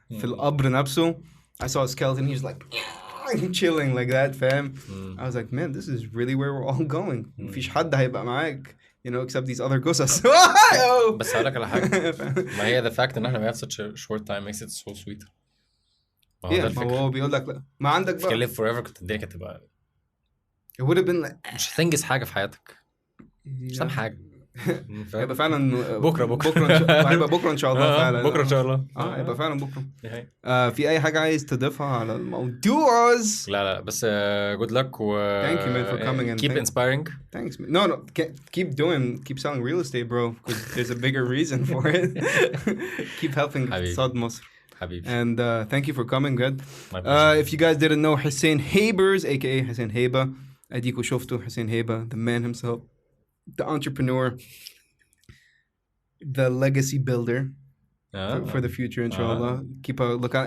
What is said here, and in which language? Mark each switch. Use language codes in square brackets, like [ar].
[ar] في القبر نفسه, [en] I saw a skeleton. He was like chilling like that, fam. I was like, man, this is really where we're all going. [ar] مفيش حد هيبقى معاك, [en] you know, except these other [ar] قصص. بس هقولك على حاجة. ما هي [en] the fact [ar] إن إحنا [en] we have such a short time makes it so sweet. [ar] ما هو بيقول لك لا ما عندك بقى. [en] if you live forever [ar] كنت الدنيا كانت تبقى. [en] It would have been like. [ar] مش هتنجز حاجة في حياتك. مش حاجة. هيبقى فعلا بكرة هيبقى بكرة إن شاء الله فعلا. بكرة إن شاء الله. هيبقى فعلا بكرة. في أي حاجة عايز تضيفها على الموضوع؟ لا بس [en] good luck Thank you man for coming and keep inspiring. Thanks man. No, keep selling real estate, bro, because there's a bigger reason for it. Keep helping [ar] اقتصاد مصر. [en] And thank you for coming, good. If you guys didn't know, Hussein Heibers, aka Hussein Heiba, Adeek Shoft, Hussein Heiba, the man himself, the entrepreneur, the legacy builder for the future, inshallah. Keep a look out.